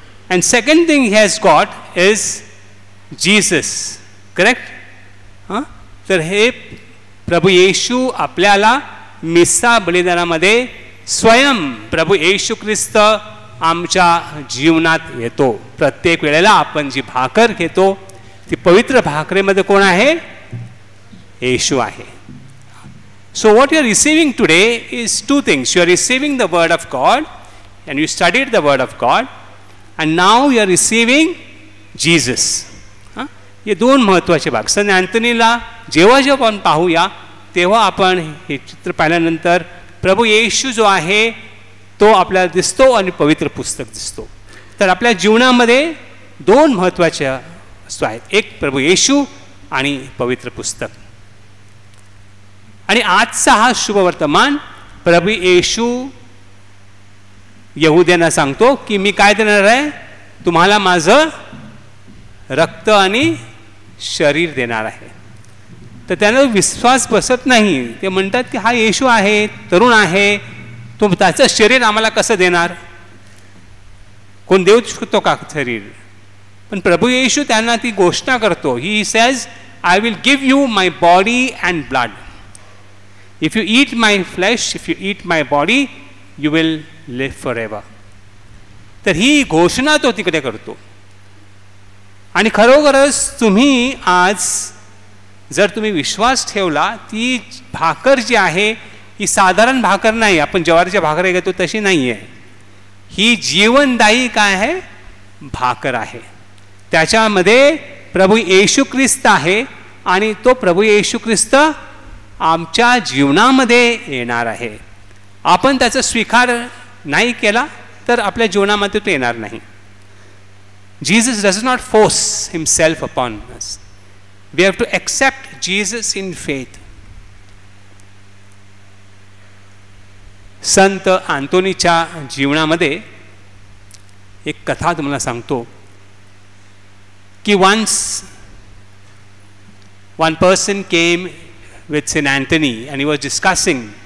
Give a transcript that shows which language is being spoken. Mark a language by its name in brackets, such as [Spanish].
[English] And second thing he has got is Jesus, correct? [Marathi] तर हे प्रभू येशू आपल्याला मिसा बलिदानामध्ये स्वयं प्रभू येशू ख्रिस्त आमच्या जीवनात येतो. प्रत्येक वेळेला आपण जी भाकर घेतो ती पवित्र भाकरेमध्ये कोण आहे? येशू आहे. [English] So what you are receiving today is two things. You are receiving the word of God and you studied the word of God. And now you are receiving Jesus. [Marathi] हे दोन महत्त्वाचे भाग. संत अँथनीला जेव्हा आपण पाहूया तेव्हा आपण हे चित्र पाहिल्यानंतर प्रभू येशू जो आहे तो आपल्याला दिसतो आणि पवित्र पुस्तक दिसतो. तर आपल्या जीवनामध्ये दोन महत्त्वाच्या वस्तू आहेत. एक प्रभू येशू आणि पवित्र पुस्तक. आणि आजचा हा शुभवर्तमान प्रभू येशू यहुद्यांना सांगतो की मी काय देणार आहे? तुम्हाला माझं रक्त आणि शरीर देणार आहे. तर त्यांना विश्वास बसत नाही. ते म्हणतात की हा येशू आहे, तरुण आहे, तो त्याचं शरीर आम्हाला कसं देणार? कोण देऊ शकतो का शरीर? पण प्रभू येशू त्यांना ती घोषणा करतो. [English] He says, I will give you my body and blood. If you eat my flesh, if you eat my body, you will live for ever. [Marathi] तर ही घोषणा तो तिकडे करतो. आणि खरोखरच तुम्ही आज जर तुम्ही विश्वास ठेवला, ती भाकर जी आहे ही साधारण भाकर नाही. आपण ज्वारीच्या भाकरी घेतो तशी नाही आहे. ही जीवनदायी काय आहे? भाकर आहे. त्याच्यामध्ये प्रभू येशू ख्रिस्त आहे आणि तो प्रभू येशू ख्रिस्त आमच्या जीवनामध्ये येणार आहे. आपण त्याचा स्वीकार नाही केला तर आपल्या जीवनामध्ये तो येणार नाही. [English] Jesus does not force himself upon us. We have to accept Jesus in faith. [Marathi] संत आंतोनीच्या जीवनामध्ये एक कथा तुम्हाला सांगतो की [English] once one person came with Saint Anthony and he was discussing.